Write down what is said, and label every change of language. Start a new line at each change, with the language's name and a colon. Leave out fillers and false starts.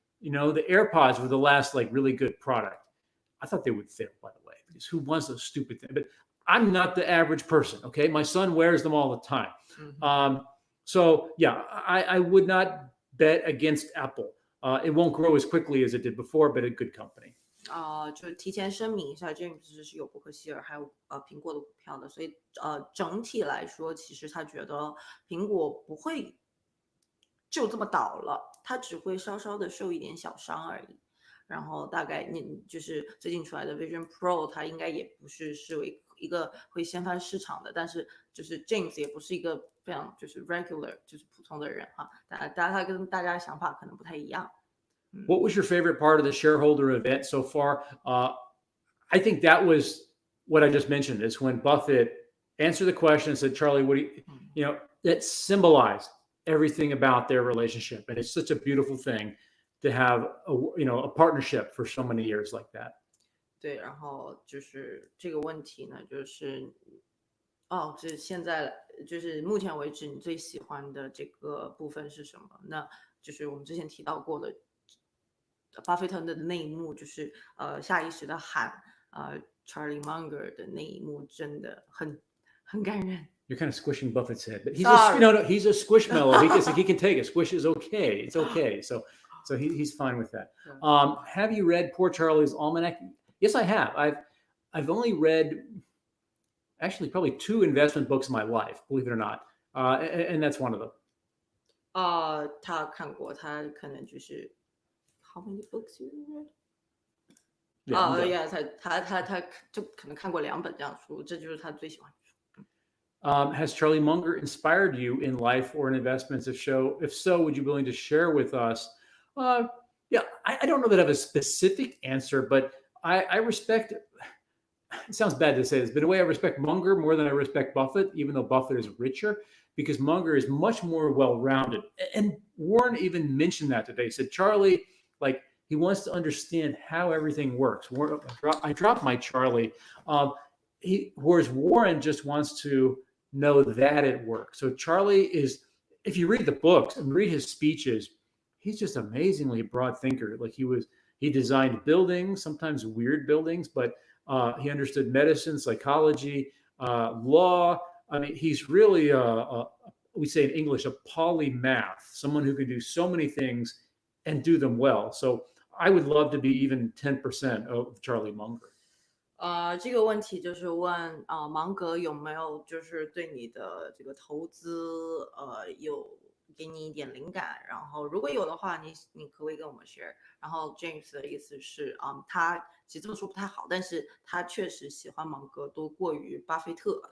English: The AirPods were the last really good product. I thought they would fail, by the way, because who wants those stupid things? But I'm not the average person. Okay, my son wears them all the time. Mm-hmm. So yeah, I would not bet against Apple. It won't grow as quickly as it did before, but a good company.
Chinese: 就提前声明一下 ，James 是有伯克希尔还有苹果的股票的，所以整体来说，其实他觉得苹果不会就这么倒了，它只会稍稍的受一点小伤而已。然后大概就是最近出来的 Vision Pro， 它应该也不是为一个会掀翻市场的，但是就是 James 也不是一个非常就是 regular 就是普通的人哈，他跟大家的想法可能不太一样。
English: What was your favorite part of the shareholder event so far? I think that was what I just mentioned, is when Buffett answered the question and said, Charlie, what do you, that symbolized everything about their relationship. And it's such a beautiful thing to have a partnership for so many years like that.
Chinese: 对，然后就是这个问题呢，就是这现在就是目前为止你最喜欢的这个部分是什么？那就是我们之前提到过的。巴菲特的那一幕就是下意识的喊Charlie Munger 的那一幕真的很感人。
English: You're kind of squishing Buffett's head, but he's a squishmallow. He can take it. Squish is okay. It's okay. So he's fine with that. Have you read Poor Charlie's Almanac? Yes, I have. I've only read actually probably 2 investment books in my life, believe it or not, and that's one of them.
Chinese: 他看过，他可能就是。
English: How many books you read?
Chinese: Yeah, 他就可能看过2本这样书，这就是他最喜欢的书。
English: Has Charlie Munger inspired you in life or in investments? If so, would you be willing to share with us? Yeah, I don't know that I have a specific answer, but I respect. It sounds bad to say this, but in a way, I respect Munger more than I respect Buffett, even though Buffett is richer, because Munger is much more well-rounded. And Warren even mentioned that today. He said, Charlie. He wants to understand how everything works. I dropped my Charlie. Whereas Warren just wants to know that it works. So Charlie is, if you read the books and read his speeches, he's just amazingly broad thinker. He designed buildings, sometimes weird buildings, but he understood medicine, psychology, law. I mean, he's really, we say in English, a polymath, someone who can do so many things and do them well. So I would love to be even 10% of Charlie Munger.
Chinese: 这个问题就是问芒格有没有就是对你的这个投资有给你一点灵感，然后如果有的话，你可不可以跟我们 share？然后 James 的意思是，他其实这么说不太好，但是他确实喜欢芒格多过于巴菲特。